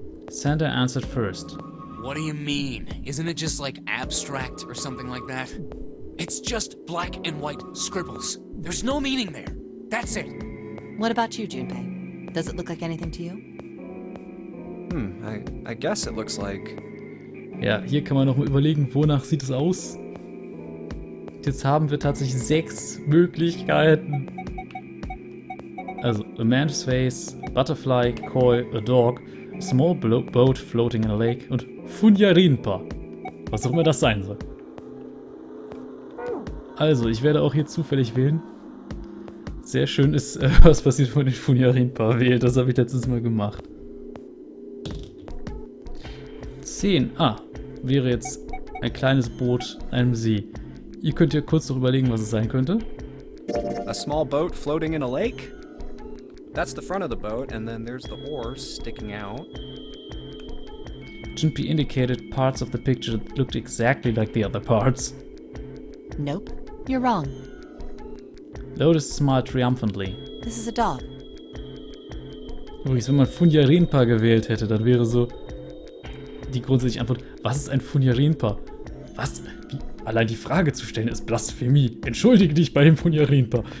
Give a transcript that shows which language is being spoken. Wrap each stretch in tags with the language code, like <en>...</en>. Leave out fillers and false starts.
<en>Santa answered first. What do you mean? Isn't it just like abstract or something like that? It's just black and white scribbles. There's no meaning there. That's it. What about you, Junpei? Does it look like anything to you? I guess it looks like...</en> <de>Ja, hier kann man noch mal überlegen, wonach sieht es aus. Jetzt haben wir tatsächlich 6 Möglichkeiten.</de> <en>Also, a man's face, butterfly, koi, a dog, a small boat floating in a lake und Funyarinpa.</en> <de>Was auch immer das sein soll. Also, ich werde auch hier zufällig wählen. Sehr schön ist, was passiert, wenn man den Funyarinpa wählt. Das habe ich letztes Mal gemacht. 10. Wäre jetzt ein kleines Boot einem See. Ihr könnt ja kurz noch überlegen, was es sein könnte.</de> <en>A small boat floating in a lake? That's the front of the boat, and then there's the oars sticking out. Junpei indicated parts of the picture that looked exactly like the other parts. Nope, you're wrong. Lotus smiled triumphantly. This is a dog.</en> <de>Übrigens, wenn man Funyarinpa gewählt hätte, dann wäre so die grundsätzliche Antwort, was ist ein Funyarinpa? Was? Wie? Allein die Frage zu stellen ist Blasphemie. Entschuldige dich bei dem Funyarinpa.</de>